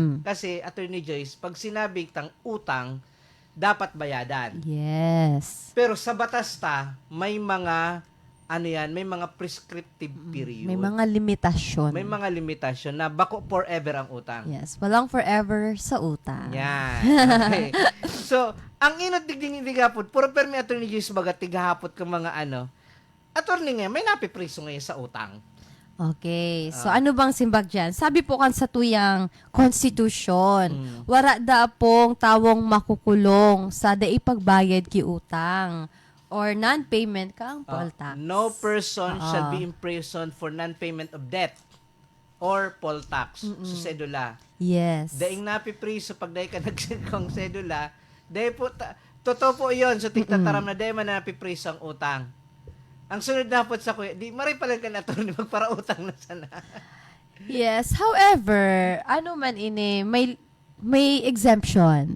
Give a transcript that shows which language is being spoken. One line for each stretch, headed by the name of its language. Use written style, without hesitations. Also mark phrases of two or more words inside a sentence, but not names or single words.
Bikol: Kasi, Attorney Joyce, pag sinabi tang utang, dapat bayadan. Yes. Pero sa batas ta, may mga, may mga prescriptive period. May mga limitasyon. May mga limitasyon na bako forever ang utang. Yes.
Filipino: Walang forever sa utang.
Bikol: Yan. Okay. So, ang inot digding tigapod, puro permi Attorney Joyce baga tigahapot ka mga attorney nga, may napipriso ngayon sa utang. Okay. So, ano bang simbag dyan? Sabi po kan sa tuyang konstitusyon, wara da pong tawong makukulong sa daipagbayad ki utang
English: or non-payment
Bikol: ka ang
English: poll tax. No person shall be imprisoned for non-payment of debt or poll tax
Bikol: sa sedula. Yes. Daing napipriso pag dahi ka nagsikong sedula, dahi po, totoo po yun. So, tigtataram na dahi man napipriso ang utang. Ang sunod na po sa kuya, di maray pala ka na attorney, magparautang na sana. Yes. However, ano man ini, may exemption.